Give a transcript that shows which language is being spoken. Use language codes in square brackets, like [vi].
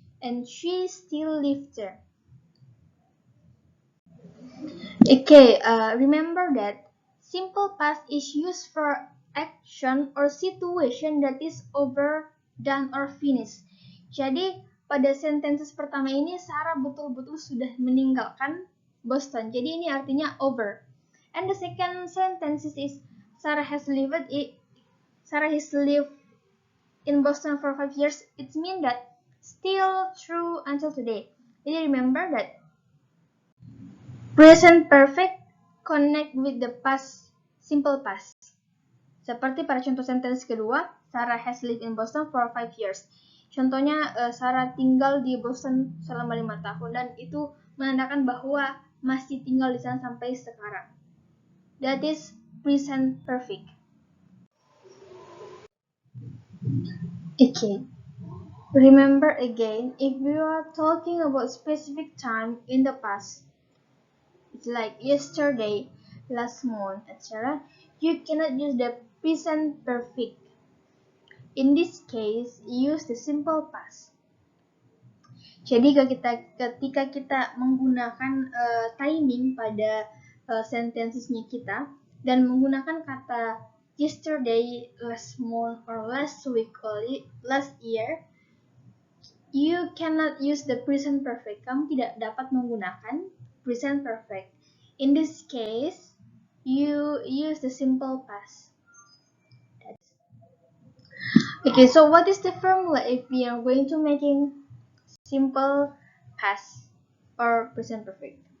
[en] And she still lives there. Okay, remember that simple past is used for action or situation that is over, done, or finished. [id] Jadi pada sentences pertama ini Sarah betul-betul sudah meninggalkan Boston. Jadi ini artinya over. [en] And the second sentence is Sarah has lived in Boston for 5 years. It means that still true until today. Jadi remember that present perfect connect with the past, simple past. [id] Seperti pada contoh sentence kedua, [en] Sarah has lived in Boston for 5 years. [id] Contohnya, Sarah tinggal di Boston selama 5 tahun dan itu menandakan bahwa masih tinggal di sana sampai sekarang. [en] That is present perfect. Okay. Remember again, if you are talking about specific time in the past, it's like yesterday, last month, etc., you cannot use the present perfect. In this case, use the simple past. [id] Jadi ketika kita menggunakan timing pada sentensesnya kita dan menggunakan kata [en] yesterday, last month, or last week, or last year, you cannot use the present perfect. [id] Kamu tidak dapat menggunakan present perfect. [en] In this case, you use the simple past. Okay, so what is the formula if we are going to making simple past or present perfect?